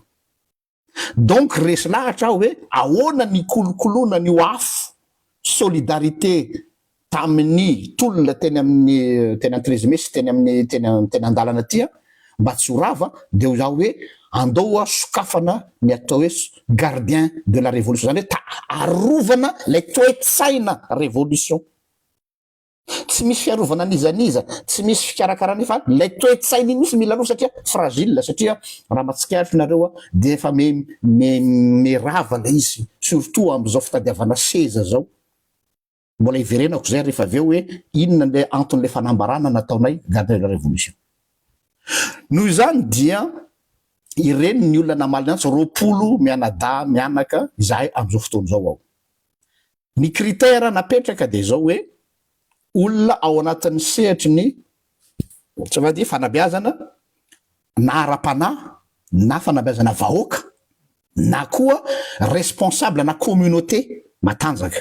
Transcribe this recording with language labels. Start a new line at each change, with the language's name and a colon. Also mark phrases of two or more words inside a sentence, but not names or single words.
Malagasy: Donc resy lahatra hoe ahoana ny kolokoloana ny afo solidarité tamin'ny tolona teny amin'ny 13 mai sy teny amin'ny teny andalana tia, mba tsy ho rava dia zaho hoe andao sokafana ny atao hoe
French: gardien de la révolution,
Malagasy: zany hoe arovana lay toe-tsaina révolution. Tsy misy fiarovana nizaniza, tsy misy fikarakarana fa lay toe-tsaina iny misy mila aloha satria fragile, satria raha matsikaritra nareo dia efa merava lay izy, surtout amin'izao fitadiavana seza zao. Mbola iverenako zay rehefa aveo hoe inona le anton'le fanambarana nataonay
French: gardien de la révolution.
Malagasy: Noho izany dia ireny ny olona namaly antsy 20 mianada mianaka izahay amin'izao fotoana zao ao. Ny critère napetraka dia zao hoe olona ao anatin'ny sehatry ny tsy va dia fanabeazana na ara-panahy na fanabeazana vahoaka na koa responsable na communauté matanjaka.